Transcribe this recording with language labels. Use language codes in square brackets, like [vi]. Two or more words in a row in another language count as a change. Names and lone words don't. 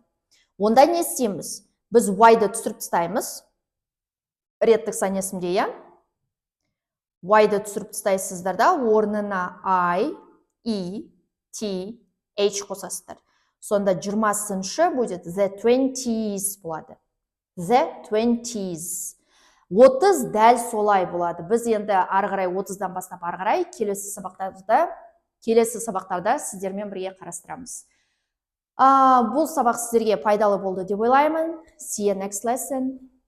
[kk] Онда не істейміз? Біз y-ды түсіріп тастаймыз. Реттік санесімде, я? Y-ды түсіріп тастайсыздар да, орнына I, E, T, H қосасыздар. Сонда 20-шы будет [en] the 20s [kk] болады. [en] The 20s. [kk] 30 дәл солай болады. Біз енді ары қарай 30-дан бастап ары қарай келесі сабақтарда сіздермен бірге қарастырамыз. Бұл сабақ сіздерге пайдалы болды деп ойлаймын. [en] See you next lesson.